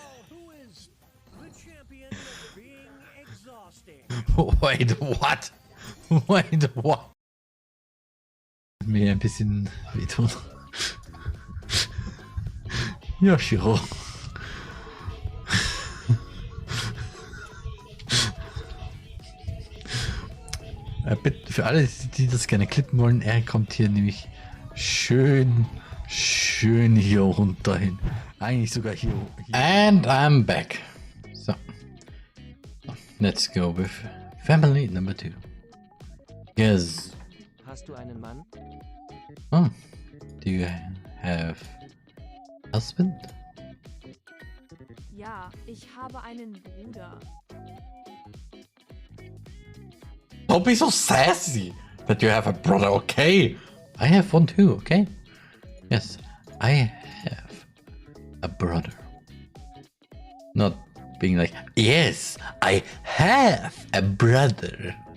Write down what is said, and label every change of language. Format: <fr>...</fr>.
<en>who is the champion of being exhausting. Wait, what? Wait, what?</en> <de>Mir ein bisschen wehtun. Ja, Shiro. Bitte für alle, die das gerne klippen wollen, er kommt hier nämlich schön hier runter hin. Eigentlich sogar hier.</de> <en>And I'm back. So. Let's go with family number 2. Yes.</en> <de>Hast du einen Mann?</de> <en>Oh. Do you have husband?</en> <de>Ja, ich habe einen Bruder.</de> <en>Don't be so sassy that you have a brother, okay? I have one too, okay? Yes, I have a brother. Not being like, yes, I have a brother.</en>